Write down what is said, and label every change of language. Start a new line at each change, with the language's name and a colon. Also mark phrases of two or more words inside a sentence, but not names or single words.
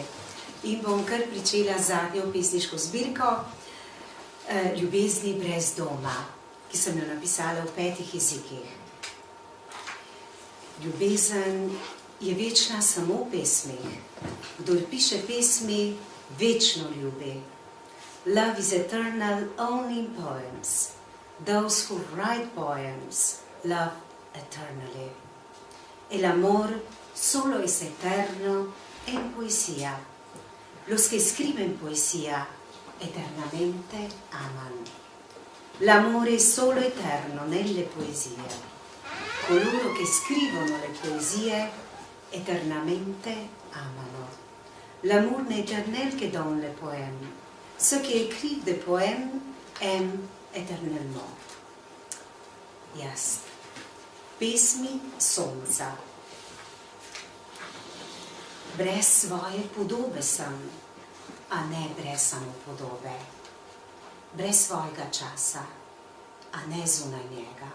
Slovenian: In bom kar pričela z zadnjo pesniško zbirko Ljubezni brez doma, ki sem jo napisala v 5 jezikih. Ljubezen je večna samo v pesmih. Kdor piše pesmi, večno ljubi.
English: Love is eternal only in poems. Those who write poems love eternally.
Spanish: El amor solo es eterno en poesía. Los que escriben poesía eternamente aman.
Italian: L'amore è solo eterno nelle poesie. Coloro che scrivono le poesie eternamente amano.
French: L'amour n'est éternel que dans les poèmes. Ceux qui écrivent des poèmes aiment éternellement.
Slovenian: Jaz. Pesmi sonca. Brez svoje podobe sem, a ne brez samopodobe. Brez svojega časa, a ne zunaj njega.